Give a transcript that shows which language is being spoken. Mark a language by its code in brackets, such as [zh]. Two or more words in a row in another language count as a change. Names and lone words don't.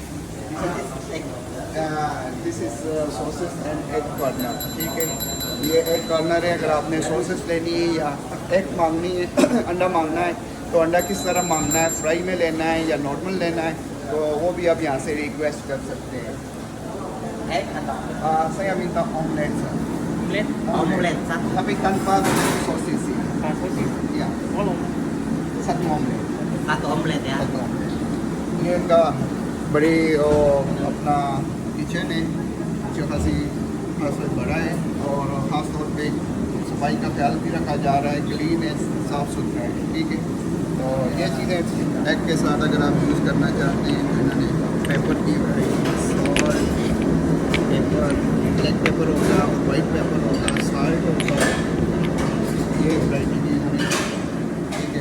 [en] This is sausages and egg corner, [hi] ठीक है। ये एग कॉर्नर है। अगर आपने सॉसेस लेनी है या एग मांगनी है अंडा मांगना है तो अंडा किस तरह मांगना है, फ्राई में लेना है या नॉर्मल लेना है, तो वो भी आप यहाँ से रिक्वेस्ट कर सकते हैं। [id] saya minta omelet, sir. Omelet satu. Tapi tanpa sosis. Ya. Satu omelet. Satu omelet ya. Satu omelet. [hi] ये इनका बड़ी अपना किचन है जो खासी बड़ा है। और ख़ास तौर पे सफाई का ख्याल भी रखा जा रहा है, क्लीन है, साफ़ सुथरा है, ठीक है। तो ये चीज़ें एग के साथ अगर आप यूज़ करना चाहते हैं तो इन्होंने पेपर की और पेपर, [en] black pepper [hi] होगा और [en] white pepper [hi] होगा, साल्ट होगा, ये वैरायटी की हुई, ठीक है।